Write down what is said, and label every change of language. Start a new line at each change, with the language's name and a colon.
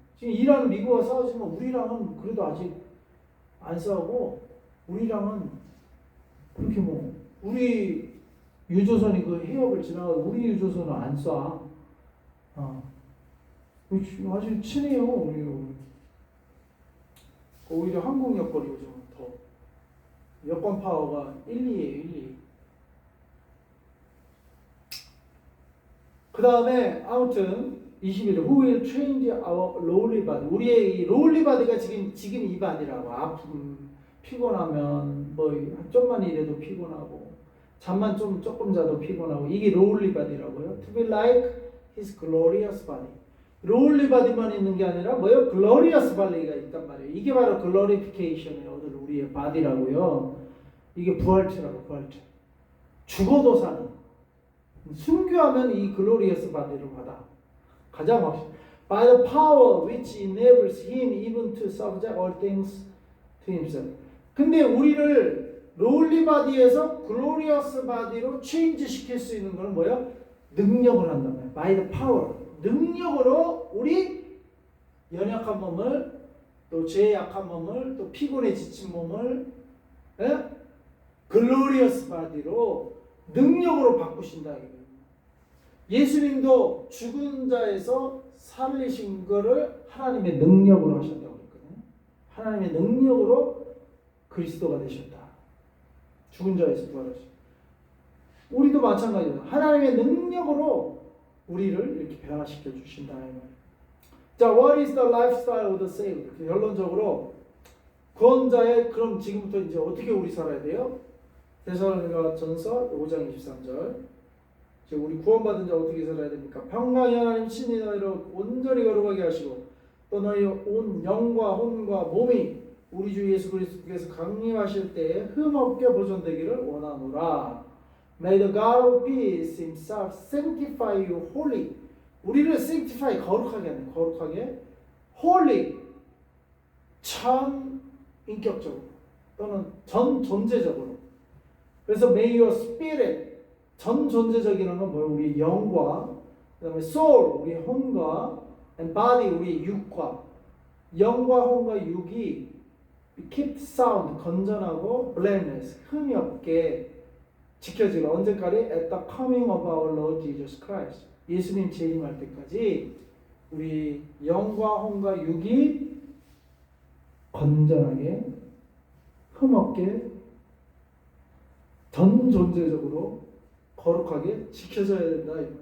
Korean: 지금 이란은 미국과 싸우지만 우리랑은 그래도 아직 안 싸우고 우리랑은 그렇게 뭐 우리 유조선이 그 해협을 지나가도 우리 유조선은 안 쏴. 아주 친해요. 우리. 오히려 한국 여권이 요즘 더 여권 파워가 1, 2예요. 1, 2. 그 다음에 아무튼 21일
English: Who will change our lowly body?
Korean: 우리의 이 lowly body가 지금 이 바디라고. 아픔, 피곤하면 뭐 좀만 일해도 피곤하고 잠만 조금 자도 피곤하고 이게 lowly body라고요.
English: To be like his glorious body.
Korean: lowly body만 있는 게 아니라 뭐요? glorious body가 있단 말이에요. 이게 바로 glorification이에요. 우리의 body라고요. 이게 부활체라고. 부활체. 죽어도 사는. 순교하면 이 glorious body를 받아. 가장 확실.
English: By the power which enables him even to subject all things to himself.
Korean: 근데 우리를 lowly body에서 glorious body로 change 시킬 수 있는 거는 뭐예요? 능력을 한단 말이에요.
English: By the power.
Korean: 능력으로 우리 연약한 몸을 또 죄의 약한 몸을 또 피곤에 지친 몸을 glorious body로 능력으로 바꾸신다. 예수님도 죽은 자에서 살리신 거를 하나님의 능력으로 하셨다고 했거든요. 하나님의 능력으로 그리스도가 되셨다. 죽은 자에서 부활하셨다. 우리도 마찬가지예요. 하나님의 능력으로 우리를 이렇게 변화시켜 주신다. 자,
English: what is the lifestyle of the saved?
Korean: 결론적으로 구원자의 그럼 지금부터 이제 어떻게 우리 살아야 돼요? 데살로니가 전서 5장 23절. 우리 구원받은 자 어떻게 살아야 됩니까? 평강의 하나님 친히 너희를 온전히 거룩하게 하시고 또 너희 온 영과 혼과 몸이 우리 주 예수 그리스도께서 강림하실 때에 흠없게 보존되기를 원하노라.
English: May the God of peace himself sanctify you wholly.
Korean: 우리를 sanctify 거룩하게 하네. 거룩하게 wholly 전 인격적으로 또는 전 존재적으로. 그래서
English: may your spirit
Korean: 전 존재적이라는 건 뭐예요? 우리 영과 그다음에 soul 우리 혼과
English: and body
Korean: 우리 육과 영과 혼과 육이
English: keep sound
Korean: 건전하고 blameless 흠이 없게 지켜지고 언제까지?
English: At the coming of our Lord Jesus Christ.
Korean: 예수님 재림할 때까지 우리 영과 혼과 육이 건전하게 흠없게 전 존재적으로 거룩하게 지켜져야 된다.